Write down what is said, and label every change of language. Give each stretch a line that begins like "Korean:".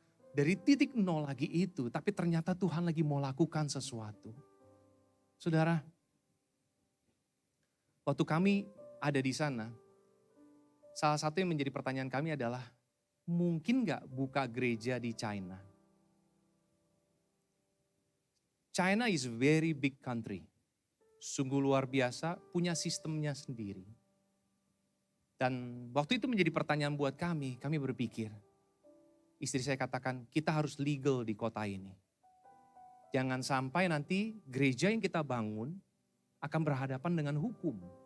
Indonesian: Dari titik nol lagi itu, tapi ternyata Tuhan lagi mau lakukan sesuatu. Saudara, waktu kami ada di sana, salah satu yang menjadi pertanyaan kami adalah, mungkin gak buka gereja di China?
English: China is a very big country.
Indonesian: Sungguh luar biasa, punya sistemnya sendiri. Dan waktu itu menjadi pertanyaan buat kami berpikir, istri saya katakan, kita harus legal di kota ini. Jangan sampai nanti gereja yang kita bangun akan berhadapan dengan hukum.